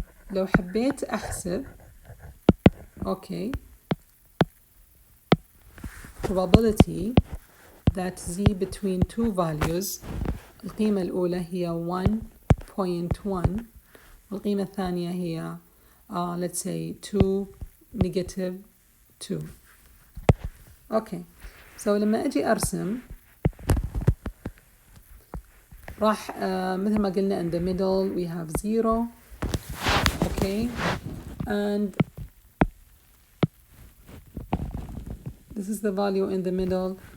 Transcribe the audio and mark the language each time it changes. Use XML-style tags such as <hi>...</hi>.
<ar>لو حبيت أحسب</ar> <en>okay probability that z between two values.</en> <ar>القيمة الأولى هي 1.1 والقيمة الثانية هي</ar> <en>let's say 2 negative 2. okay so</en> <ar>لما أجي أرسم راح مثل ما قلنا</ar> <en>in the middle we have 0 okay and this is the value in the middle.</en>